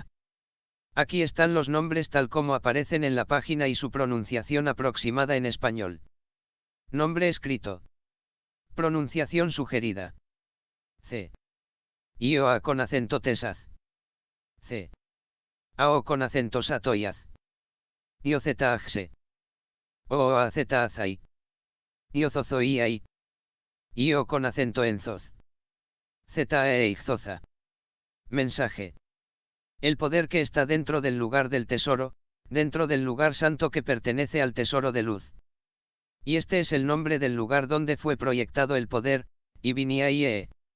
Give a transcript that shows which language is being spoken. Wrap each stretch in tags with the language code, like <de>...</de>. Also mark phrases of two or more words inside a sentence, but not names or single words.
<es>Aquí están los nombres tal como aparecen en la página y su pronunciación aproximada en español. Nombre escrito. Pronunciación sugerida. C. Ioa con acento tesaz. C. Ao con acento satoyaz. Iozetaajse. Oazetaazai. Iozozoiai. Io con acento enzoz. Zetaeigzoza. Mensaje. El poder que está dentro del lugar del tesoro, dentro del lugar santo que pertenece al tesoro de luz. Y este es el nombre del lugar donde fue proyectado el poder, Ibiniaie.</es>